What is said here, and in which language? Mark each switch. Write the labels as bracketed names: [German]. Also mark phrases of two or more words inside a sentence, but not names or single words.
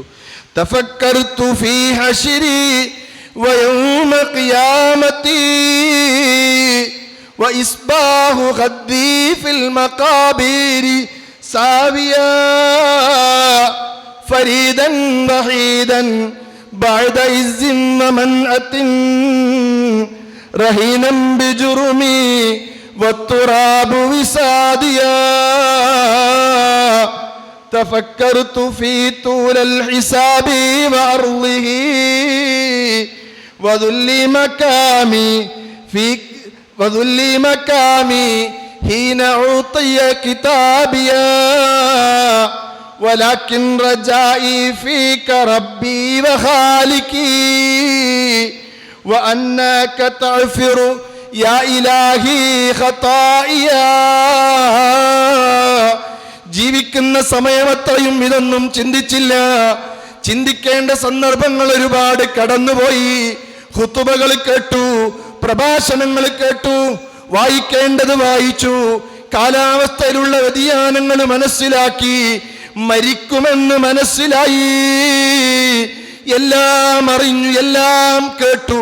[Arabic] تفكرت في حشري ويوم قيامتي وإصباح خدي في المقابر ثاويا فريدا وحيدا بعد عز ومنعة رهينا بجرمي والتراب وساديا تفكرت في طول الحساب وأرضه وذل مكامي حين أعطي كتابيا ولكن رجائي فيك ربي وخالقي وأنك تغفر يا إلهي خطايا. [Malayalam] ജീവിക്കുന്ന സമയമത്രയും ഇതൊന്നും ചിന്തിച്ചില്ല. ചിന്തിക്കേണ്ട സന്ദർഭങ്ങൾ ഒരുപാട് കടന്നുപോയി. ഖുതുബകൾ കേട്ടു, പ്രഭാഷണങ്ങൾ കേട്ടു, വായിക്കേണ്ടത് വായിച്ചു, കാലാവസ്ഥയിലുള്ള വ്യതിയാനങ്ങൾ മനസ്സിലാക്കി, മരിക്കുമെന്ന് മനസ്സിലായി, എല്ലാം അറിഞ്ഞു, എല്ലാം കേട്ടു.